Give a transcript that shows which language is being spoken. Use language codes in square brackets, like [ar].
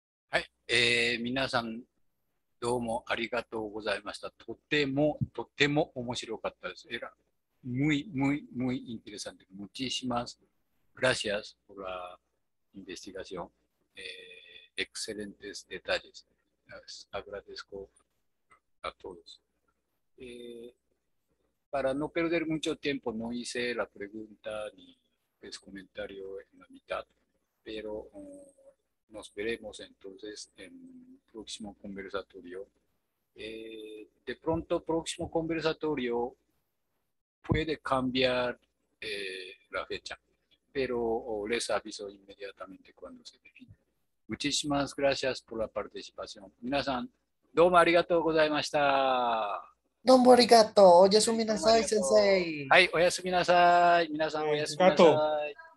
[ja] Hai, 皆さんどうもありがとうございました。とても面白かったです。 [es] Muy, muy, muy interesante. Muchísimas gracias por la investigación. Excelentes detalles. Les agradezco a todos. Para no perder mucho tiempo, no hice la pregunta ni el comentario en la mitad, pero nos veremos entonces en el próximo conversatorio. De pronto, próximo conversatorio puede cambiar la fecha, pero les aviso inmediatamente cuando se define. Muchísimas gracias por la participación. [ja] 皆さん、どうもありがとうございました。どうもありがとう。おやすみなさい、どうもありがとう。先生。はい、おやすみなさい。皆さんおやすみなさい。